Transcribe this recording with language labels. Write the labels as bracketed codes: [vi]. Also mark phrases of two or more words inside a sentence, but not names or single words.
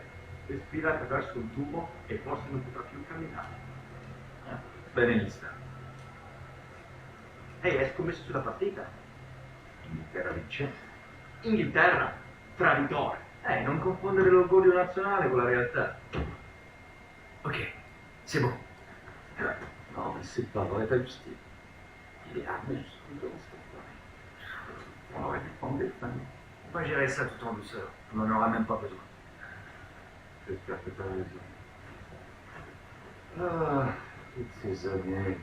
[it] Respira attraverso un tubo e forse non potrà più camminare. Benissimo. Ehi, hai scommesso sulla partita? Inghilterra vince. Inghilterra, Traditore. non confondere l'orgoglio nazionale con la realtà. [fr] Ok, c'est bon. Non, mais c'est pas vrai, t'as juste dit. Il est armé jusqu'au dos, c'est pas vrai. On aurait dû prendre des flingues. On va gérer ça tout en douceur. On n'en aura même pas besoin. J'espère que t'as raison. Ah, toutes ces années.